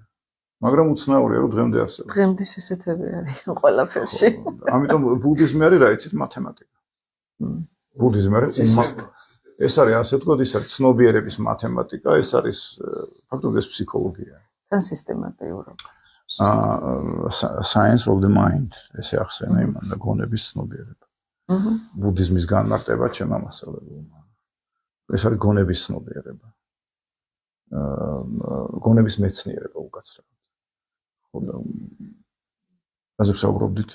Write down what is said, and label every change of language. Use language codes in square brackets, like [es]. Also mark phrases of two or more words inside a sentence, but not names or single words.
[ka] მაგრამ უცნაურია, რომ დღემდე არსებობს. დღემდე ესეთები არის ყველაფერში. ამიტომ ბუდიზმი არის რა იცით, მათემატიკა. ბუდიზმი არის ეს არის ასე ვთქვათ, ის არის ცნობიერების მათემატიკა, ეს არის ფაქტობრივად ეს ფსიქოლოგია. თან სისტემატიურად. [en] Science of the mind, [ka] ესე ახსენა იმან და გონების ცნობიერება. ბუდიზმის განმარტება ჩემმა მასალებმა. ეს არის გონების ცნობიერება. გონების მეცნიერება უკაცრავად. ხო და ასე ვსაუბრობდით.